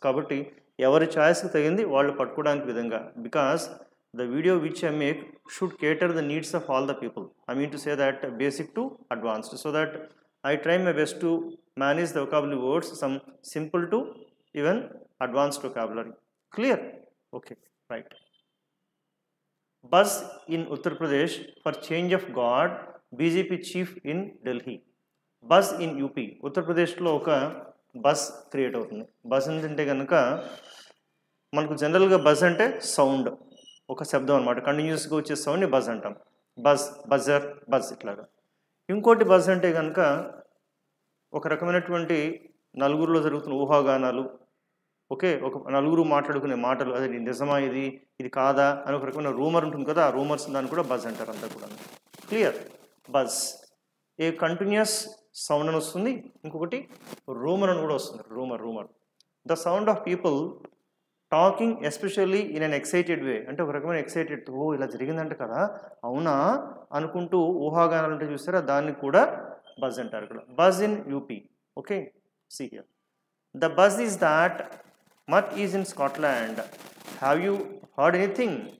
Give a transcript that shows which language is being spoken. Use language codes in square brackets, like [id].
[te] కాబట్టి ఎవరి ఛాయిస్కి తగింది వాళ్ళు పట్టుకోవడానికి విధంగా. [en] Because the video which I make should cater the needs of all the people. I mean to say that basic to advanced, so that I try my best to manage the vocabulary words some simple to even advanced vocabulary. Clear? Okay, right. Buzz in Uttar Pradesh for change of guard, BJP chief in Delhi. Buzz in UP. [te] Uttar ప్రదేశ్లో ఒక buzz create అవుతుంది. Bus అంటే కనుక మనకు జనరల్గా buzz అంటే sound, ఒక శబ్దం అనమాట. కంటిన్యూస్గా వచ్చే సౌండ్ని బజ్ అంటాం. బజ్, బజర్, బజ్ ఇట్లాగా. ఇంకోటి బజ్ అంటే కనుక ఒక రకమైనటువంటి నలుగురిలో జరుగుతున్న ఊహాగానాలు, ఓకే, ఒక నలుగురు మాట్లాడుకునే మాటలు, అదే నిజమా ఇది కాదా అని ఒక రకమైన రూమర్ ఉంటుంది కదా, ఆ రూమర్స్ దాన్ని కూడా బజ్ అంటారు అంతా కూడా. Clear? [en] buzz a continuous sound [te] అని వస్తుంది, ఇంకొకటి రూమర్ అని కూడా వస్తుంది. [en] Rumour the sound of people talking especially in an excited way. [te] అంటే ఒక రకమైన ఎక్సైటెడ్, ఓ ఇలా జరిగిందంట కదా, అవునా అనుకుంటూ ఊహాగానాలు అంటే చూస్తారా, దాన్ని కూడా బజ్ అంటారు ఇక్కడ. [en] Buzz in UP. Okay, see here. The buzz is that Mutt is in Scotland. Have you heard anything?